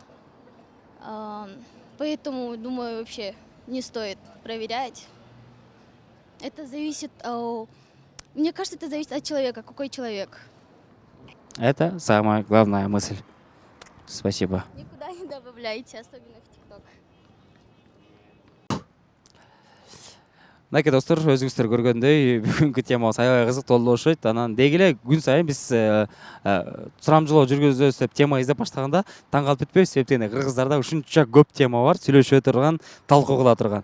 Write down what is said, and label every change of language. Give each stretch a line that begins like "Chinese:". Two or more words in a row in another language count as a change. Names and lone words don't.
Russian: Поэтому, думаю, вообще не стоит проверять. Это зависит, мне кажется, это зависит от человека, какой человек. Это самая главная мысль. Спасибо. Никуда не добавляйте, особенно в ТикТок.
Kyrgyz: Мынакей достор, өзүңүздөр көргөндөй бүгүнкү темабыз аябай кызыктуу окшойт. Анан деги эле күн сайын биз сурамжылоо жүргүзөбүз деп тема издеп баштаганда таң калып кетпейбиз. Себептен кыргыздарда ушунча көп тема бар, сүйлөшө турган, талкуу кыла турган.